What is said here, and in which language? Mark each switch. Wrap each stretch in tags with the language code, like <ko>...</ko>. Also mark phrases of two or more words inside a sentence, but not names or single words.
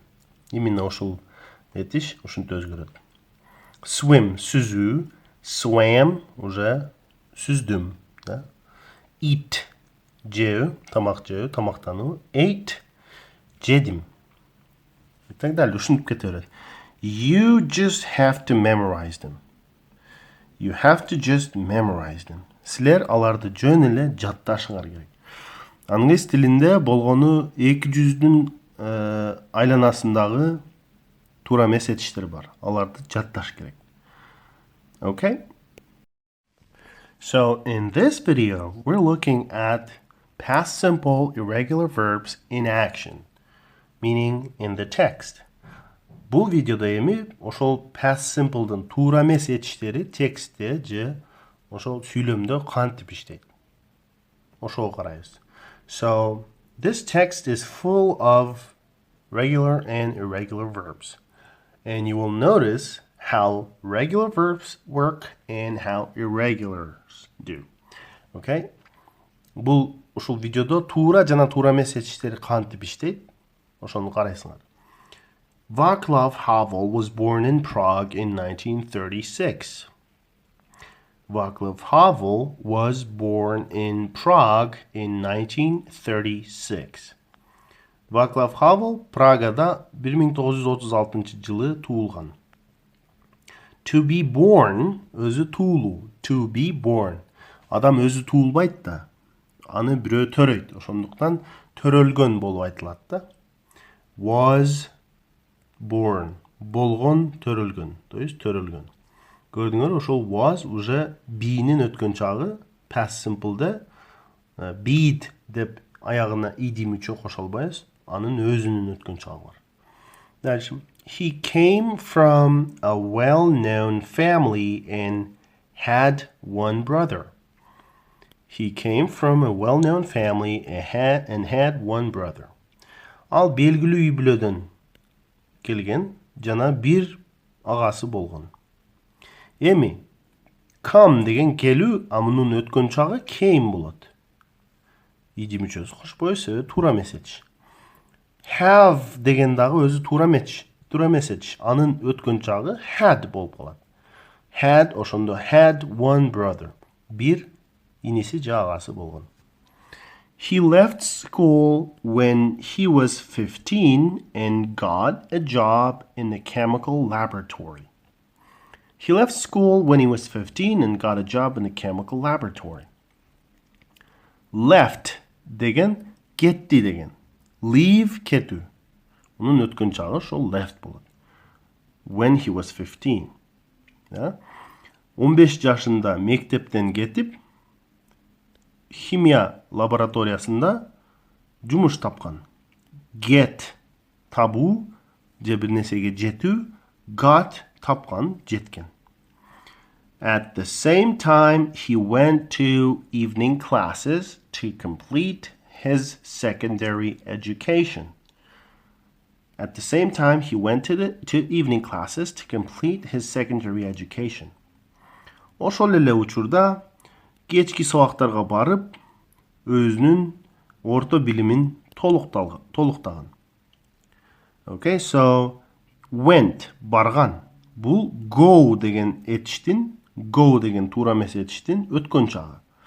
<ky>Именно ошол этиш ушинтип өзгөрөт. Swim сүзүү, swam уже сүздүм, да. Eat жөө, тамак жөө, тамактануу. Ate жедим.</ky> <ru>И так далее,</ru> <ky>ушинтип кете берет.</ky> <en>You just have to memorize them. You have to just memorize them.</en> <ky>Силер аларды жөн эле жатташыңар керек. Англис тилинде болгону 200-дүн айланасындагы туура эмес этиштер бар. Аларды жатташ керек.</ky> <en>Okay? So, in this video, we're looking at past simple irregular verbs in action, meaning in the text.</en> <ky>Бул видеодо эми ошол</ky> <en>past simple'дын</en> <ky>туура эмес этиштери текстте же ошол сүйлөмдө кантип иштейт. Ошого карайбыз.</ky> <en>So, this text is full of regular and irregular verbs. And you will notice how regular verbs work and how irregulars do. Okay?</en> <ky>Бул ушул видеодо туура жана туура эмес этиштери кантип иштейт? Ошону карайсыңар.</ky> <en>Václav Havel was born in Prague in 1936. Václav Havel was born in Prague in 1936.</en> <ky>Václav Havel Прагада 1936-жылы туулган.</ky> <en>To be born</en> <ky>өзү туулуу.</ky> <en>To be born.</en> <ky>Адам өзү туулбайт да. Аны бирөө төрөйт. Ошондуктан төрөлгөн болуп айтылат да.</ky> <en>Was born.</en> <ky>Болгон, төрөлгөн.</ky> <ru>То есть</ru> <ky>төрөлгөн. Көрдүңөр, ошол was уже be'нин өткөн чагы</ky> <en>past simple'де</en> <ky>be'd деп аягына ed мүчө кошо албайбыз. Анын өзүнүн өткөн чагы бар. Дальше.</ky> <en>He came from a well-known family and had one brother. He came from a well-known family and had one brother.</en> <ky>Ал белгилүү үй бүлөдөн келген жана бир агасы болгон. Эми come деген келүү, а мунун өткөн чагы came болот. Иди мүчөсү кошпой себеби туура эмес этиш. Have деген дагы өзү туура эмес этиш. Анын өткөн чагы had болуп калат.</ky> <en>Had ошондо had one brother.</en> <ky>Бир иниси же агасы болгон.</ky> <en>He left school when he was 15 and got a job in a chemical laboratory. He left school when he was 15 and got a job in a chemical laboratory.</en> <ky>Left деген кетти деген. Leave кетүү. Унун өткөн чагы ошол left болот.</ky> <en>When he was 15.</en> <ky>15 жашында мектептен кетип, химия лабораториясында жумуш тапкан. Get табуу же бир нерсеге жетүү, got тапкан, жеткен.</ky> <en>At the same time, he went to evening classes to complete his secondary education. At the same time, he went to evening classes to complete his secondary education.</en> <ky>Ошол эле учурда кечки сабактарга барып, өзүнүн орто билимин толуктаган.</ky> <en>Okay, so went барган.</en> <ky>Бул go деген этиштин, go деген туура эмес этиштин өткөн чагы.</ky>